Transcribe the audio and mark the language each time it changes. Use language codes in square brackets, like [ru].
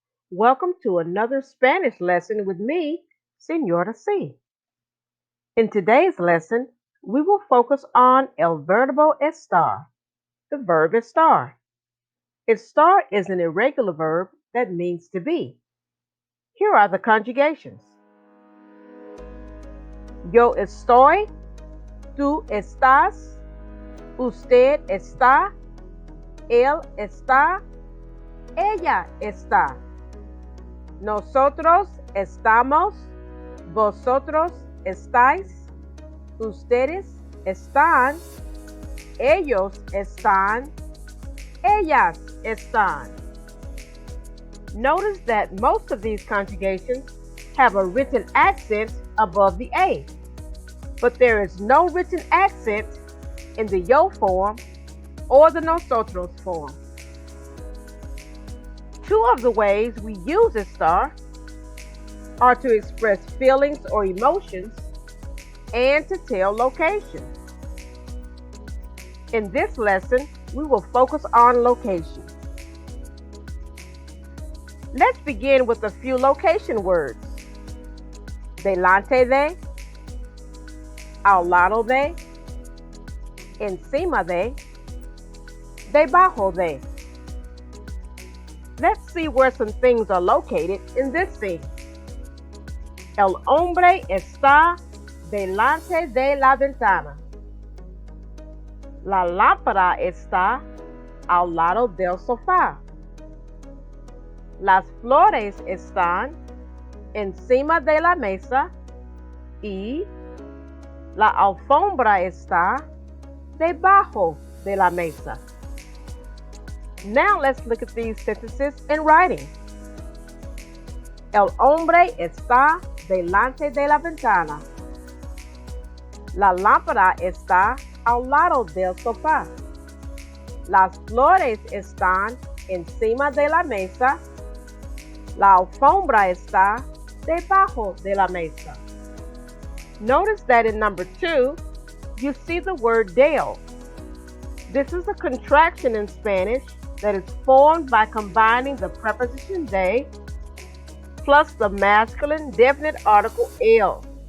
[en] Welcome to another Spanish lesson with me, Señora C. In today's lesson, we will focus on [es] el verbo estar, [en] the verb estar. Estar is an irregular verb that means to be. Here are the conjugations. [es] Yo estoy, tú estás, usted está, él está, ella está. Nosotros estamos, vosotros estáis, ustedes están, ellos están, ellas están. [en] Notice that most of these conjugations have a written accent above the A, but there is no written accent in the yo form or the nosotros form. Two of the ways we use estar are to express feelings or emotions and to tell location. In this lesson, we will focus on location. Let's begin with a few location words. [es] Delante de, al lado de, encima de, debajo de. [en] Let's see where some things are located in this scene. [es] El hombre está delante de la ventana. La lámpara está al lado del sofá. Las flores están encima de la mesa y la alfombra está debajo de la mesa. [en] Now let's look at these sentences in writing. [es] El hombre está delante de la ventana. La lámpara está al lado del sofá. Las flores están encima de la mesa. La alfombra está debajo de la mesa. [en] Notice that in number 2, you see the word del. This is a contraction in Spanish that is formed by combining the preposition de plus the masculine definite article el.